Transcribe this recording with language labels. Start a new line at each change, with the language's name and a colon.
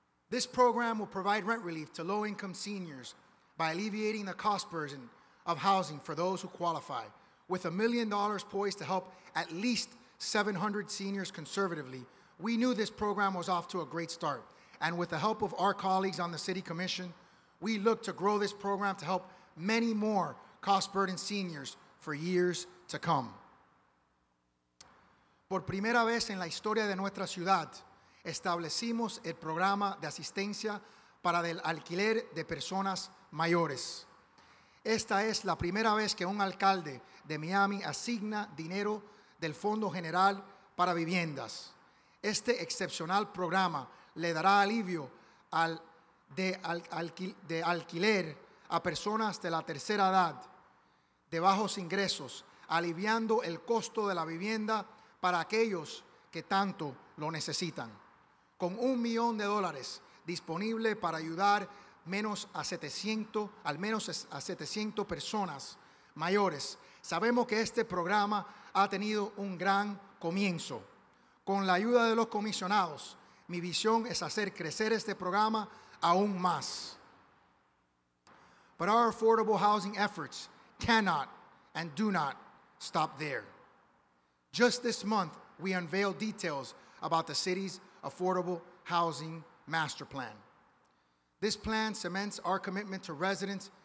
English: This program will provide rent relief to low-income seniors by alleviating the cost burden of housing for those who qualify, with $1 million poised to help at least 700 seniors conservatively. We knew this program was off to a great start, and with the help of our colleagues on the City Commission, we look to grow this program to help many more cost-burdened seniors for years to come.
Spanish: Por primera vez en la historia de nuestra ciudad, establecimos el programa de asistencia para el alquiler de personas mayores. Esta es la primera vez que un alcalde de Miami asigna dinero del Fondo General para Viviendas. Este excepcional programa le dará alivio de alquiler a personas de la tercera edad, de bajos ingresos, aliviando el costo de la vivienda para aquellos que tanto lo necesitan. Con $1 millón disponible para ayudar al menos a 700 personas mayores. Sabemos que este programa ha tenido un gran comienzo. Con la ayuda de los comisionados, mi visión es hacer crecer este programa aún más.
English: But our affordable housing efforts cannot and do not stop there. Just this month, we unveiled details about the city's Affordable Housing Master Plan. This plan cements our commitment to residents